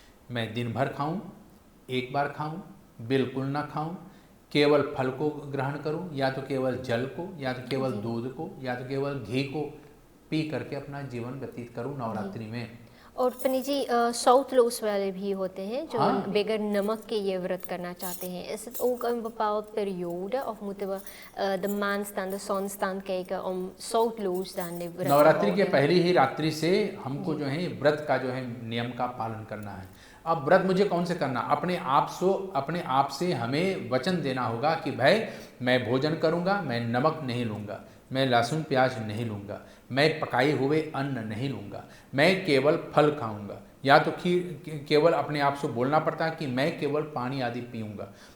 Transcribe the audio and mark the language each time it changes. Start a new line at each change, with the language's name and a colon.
Hindi: मैं दिन भर खाऊं, एक बार खाऊं, बिल्कुल ना खाऊं, केवल फल को ग्रहण करूं, या तो केवल जल को, या तो केवल दूध को, या तो केवल घी को पी करके अपना जीवन व्यतीत करूं नवरात्रि में। और पंडित जी साउथ लोस वाले भी होते हैं जो हाँ। बगैर नमक के ये व्रत करना चाहते हैं.
Dutch: Is het ook een bepaald periode of moeten we de maanstand, de zonstand kijken om zoutloos dan de व्रत
Hindi: नवरात्रि के
Dutch: होuden?
Hindi: पहली ही रात्रि से हमको जो है व्रत का जो है नियम का पालन करना है। अब व्रत मुझे कौन से करना, अपने आप से हमें वचन देना होगा कि भाई मैं भोजन करूंगा, मैं नमक नहीं लूंगा, मैं लहसुन प्याज नहीं लूंगा, मैं पकाए हुए अन्न नहीं लूंगा, मैं केवल फल खाऊंगा, या तो केवल अपने आप से बोलना पड़ता है कि मैं केवल पानी आदि पीऊंगा।